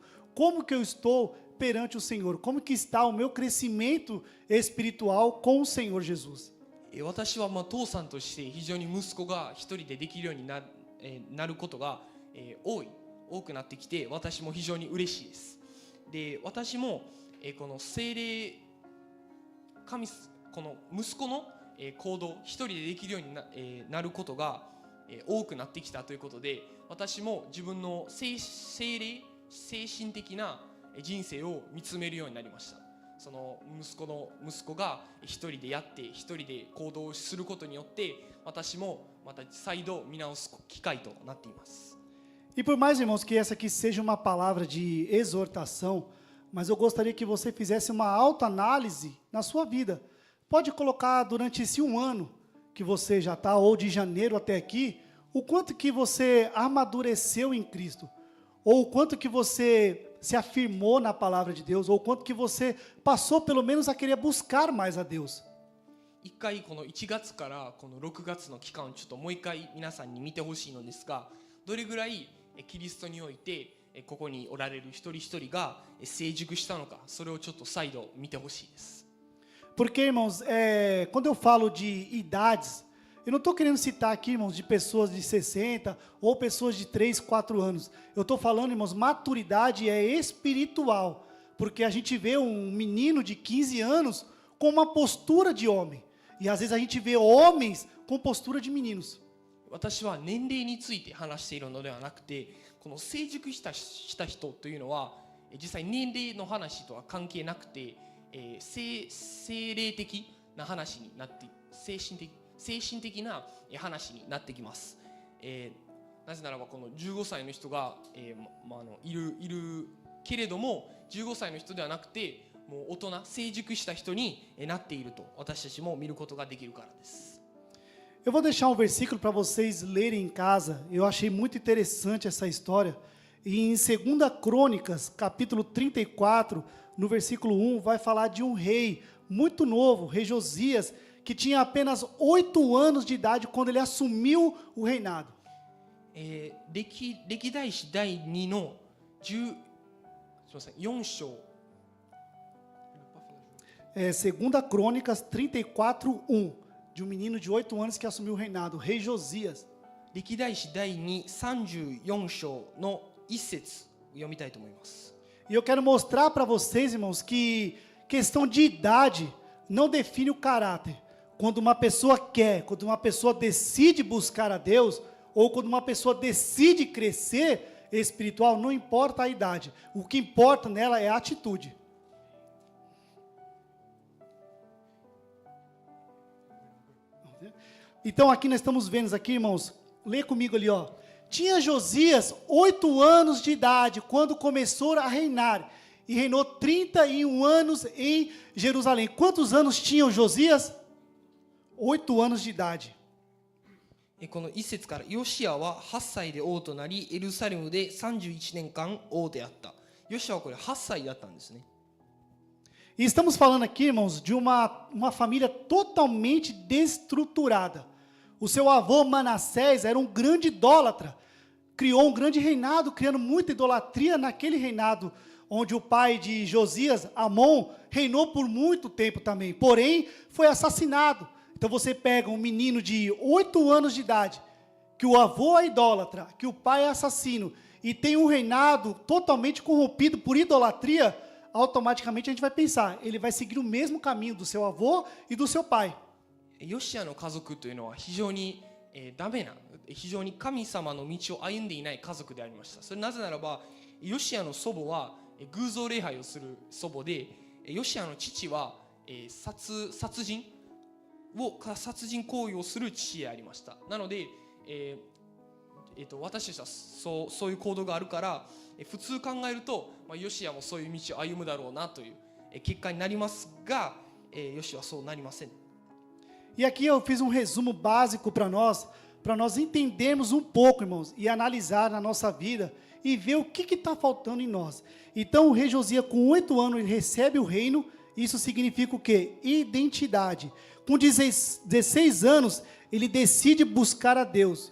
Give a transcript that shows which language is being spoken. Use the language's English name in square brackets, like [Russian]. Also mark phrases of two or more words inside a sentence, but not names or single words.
[Portuguese] Como que eu estou perante o Senhor? Como que está o meu crescimento espiritual com o Senhor Jesus? [Japanese] 私は父さんとして非常に息子が一人でできるようになることが多くなってきて、私も非常に嬉しいです。で、私もこの聖霊この息子の行動一人でできるようになることが多くなってきたということで、私も自分の精神的な人生を見つめるようになりました。その息子が一人でやって一人で行動することによって、私もまた再度見直す機会となっています。 [Portuguese] E por mais, irmãos, que essa aqui seja uma palavra de exortação, mas eu gostaria que você fizesse uma autoanálise na sua vida. Pode colocar durante esse 1 ano que você já está, ou de janeiro até aqui, o quanto que você amadureceu em Cristo, ou o quanto que você se afirmou na palavra de Deus, ou o quanto que você passou pelo menos a querer buscar mais a Deus. [Japanese] 一回この1月からこの6月の期間をちょっともう一回皆さんに見てほしいのですが、どれぐらいキリストにおいてここにおられる一人一人が成熟したのか、それをちょっと再度見てほしいです。 [Portuguese] Porque, irmãos, quando eu falo de idades, eu não estou querendo citar aqui, irmãos, de pessoas de 60 ou pessoas de 3, 4 anos. Eu estou falando, irmãos, maturidade é espiritual. Porque a gente vê um menino de 15 anos com uma postura de homem. E às vezes a gente vê homens com postura de meninos. [Japanese] 私は年齢について話しているのではなくて、この成熟した人というのは実際年齢の話とは関係なくて、精霊的な話になって、精神的な話になってきます。なぜならばこの15歳の人が、いるけれども、15歳の人ではなくてもう大人、成熟した人になっていると私たちも見ることができるからです。 [Portuguese] Eu vou deixar um versículo para vocês lerem em casa. Eu achei muito interessante essa história. E em 2 Crônicas, capítulo 34, no versículo 1, vai falar de um rei muito novo, rei Josias, que tinha apenas 8 anos de idade quando ele assumiu o reinado. [Japanese] 歴代史第2の4章。 [Portuguese] 2 Crônicas 34, 1. De um menino de 8 anos que assumiu o reinado, o rei Josias. [Japanese] 歴代史第2、34章の1節を読みたいと思います。 [Portuguese] E eu quero mostrar para vocês, irmãos, que questão de idade não define o caráter. Quando uma pessoa quer, quando uma pessoa decide buscar a Deus, ou quando uma pessoa decide crescer espiritual, não importa a idade. O que importa nela é a atitude. Então aqui nós estamos vendo aqui, irmãos, lê comigo ali, ó. Tinha Josias 8 anos de idade quando começou a reinar e reinou 31 anos em Jerusalém. Quantos anos tinha Josias? 8 anos de idade. [Japanese] この1節から、ヨシアは8歳で王となり、エルサレムで31年間王であった。ヨシアはこれ8歳だったんですね。 [Portuguese] E estamos falando aqui, irmãos, de uma família totalmente destruturada. O seu avô Manassés era um grande idólatra. Criou um grande reinado, criando muita idolatria naquele reinado, onde o pai de Josias, Amon, reinou por muito tempo também. Porém, foi assassinado. Então você pega um menino de 8 anos de idade, que o avô é idólatra, que o pai é assassino, e tem um reinado totalmente corrompido por idolatria, automaticamente a gente vai pensar, ele vai seguir o mesmo caminho do seu avô e do seu pai. [Japanese] ヨシアの家族というのは非常にダメな、非常に神様の道を歩んでいない家族でありました。それなぜならば、ヨシアの祖母は偶像礼拝をする祖母で、ヨシアの父は殺人行為をする父でありました。なので、私たちはそういう行動があるから、普通考えると、ヨシアもそういう道を歩むだろうなという結果になりますが、ヨシアはそうなりません。 [Portuguese] E aqui eu fiz um resumo básico para nós entendermos um pouco, irmãos, e analisar na nossa vida e ver o que está faltando em nós. Então o rei Josias, com 8 anos, ele recebe o reino. Isso significa o quê? Identidade. Com 16 anos, ele decide buscar a Deus.